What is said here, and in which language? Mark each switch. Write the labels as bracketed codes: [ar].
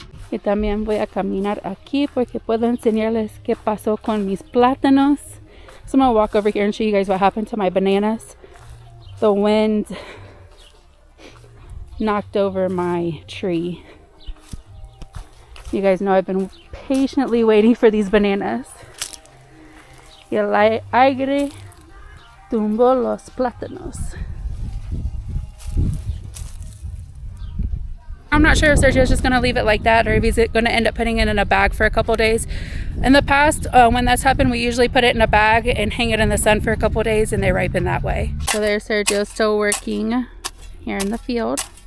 [es] Y también voy a caminar aquí porque puedo enseñarles qué pasó con mis plátanos. [en] So I'm going to walk over here and show you guys what happened to my bananas. The wind knocked over my tree. You guys know I've been patiently waiting for these bananas. [es] Y el aire tumbó los plátanos. [en] I'm not sure if Sergio's just going to leave it like that or if he's going to end up putting it in a bag for a couple days. In the past, when that's happened, we usually put it in a bag and hang it in the sun for a couple days and they ripen that way. So there's Sergio still working here in the field.